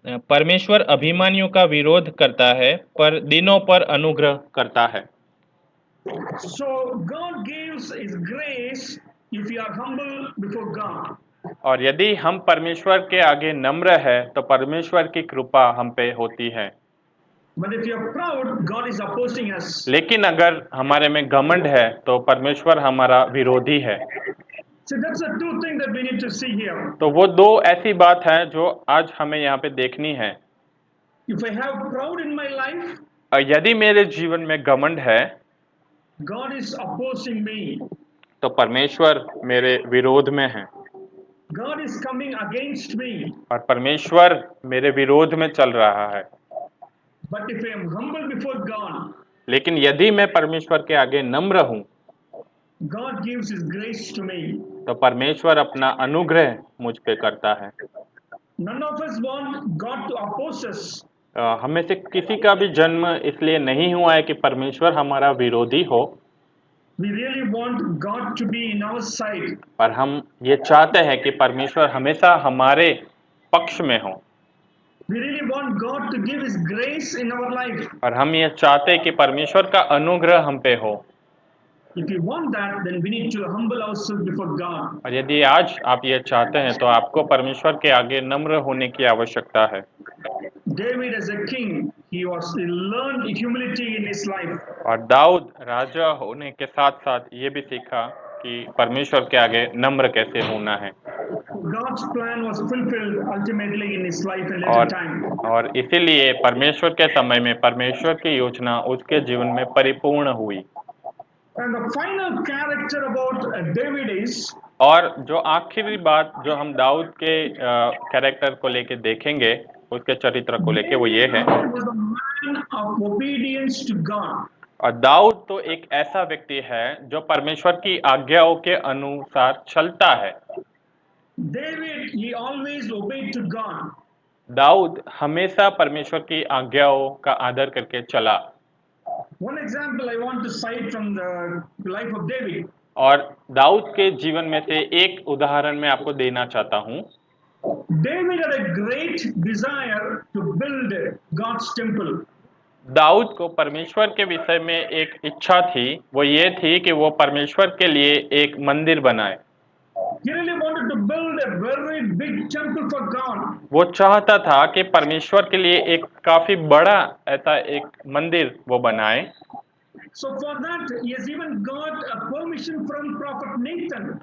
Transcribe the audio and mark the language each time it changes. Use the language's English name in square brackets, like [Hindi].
[Hindi] परमेश्वर अभिमानियों का विरोध करता है पर दीनों पर अनुग्रह करता है। [English] So God gives His grace if you are humble before God. [Hindi] और यदि हम परमेश्वर के आगे नम्र है तो परमेश्वर की कृपा हम पे होती है। [English] But if you are proud, God is opposing us. [Hindi] लेकिन अगर हमारे में घमंड है तो परमेश्वर हमारा विरोधी है। [English] So that's the two things that we need to see here. [Hindi] तो वो दो ऐसी बात है जो आज हमें यहाँ पे देखनी है। [English] If I have proud in my life, [Hindi] यदि मेरे जीवन में घमंड है [English] God is opposing me. [Hindi] तो परमेश्वर मेरे विरोध में है [English] God is coming against me. [Hindi] और परमेश्वर मेरे विरोध में चल रहा है। [English] But if I am humble before God, [Hindi] लेकिन यदि मैं परमेश्वर के आगे नम्र हूँ [English] God gives His grace to me. [Hindi] तो परमेश्वर अपना अनुग्रह मुझ पे करता है। [English] None of us want God to oppose us. [Hindi] हमें से किसी का भी जन्म इसलिए नहीं हुआ है कि परमेश्वर हमारा विरोधी हो, [English] We really want God to be in our side. [Hindi] पर हम ये चाहते हैं कि परमेश्वर हमेशा हमारे पक्ष में हो। [English] We really want God to give His grace in our life. [Hindi] और हम ये चाहते हैं कि परमेश्वर का अनुग्रह हम पे हो। [English] If you want that, then we need to humble ourselves before God. [Hindi] और यदि आज आप ये चाहते हैं तो आपको परमेश्वर के आगे नम्र होने की आवश्यकता है। [English] David as a king, he learned humility in his life. [Hindi] और दाऊद राजा होने के साथ साथ ये भी सीखा कि परमेश्वर के आगे नम्र कैसे होना है। [English] God's plan was fulfilled ultimately in his life in later time. [Hindi] और इसीलिए परमेश्वर के समय में परमेश्वर की योजना उसके जीवन में परिपूर्ण हुई। [English] And the final character about David is [Hindi] और जो आखिरी बात जो हम दाऊद के कैरेक्टर को लेके देखेंगे, उसके चरित्र को लेके, वो ये है, [English] David was a man of obedience to God. [Hindi] और दाऊद तो एक ऐसा व्यक्ति है जो परमेश्वर की आज्ञाओं के अनुसार चलता है। [English] David, he always obeyed to God. [Hindi] Dawood हमेशा परमेश्वर की आज्ञाओं का आदर करके चला। [English] One example I want to cite from the life of David. [Hindi] और दाऊद के जीवन में से एक उदाहरण मैं आपको देना चाहता हूँ। [English] David had a great desire to build God's temple. [Hindi] Dawood को परमेश्वर के विषय में एक इच्छा थी, वो ये थी कि वो परमेश्वर के लिए एक मंदिर बनाए। [English] He really wanted to build a very big temple for God. [Hindi] वो चाहता था कि परमेश्वर के लिए एक काफी बड़ा ऐसा एक मंदिर वो बनाए। [English] So for that, he has even got a permission from prophet Nathan.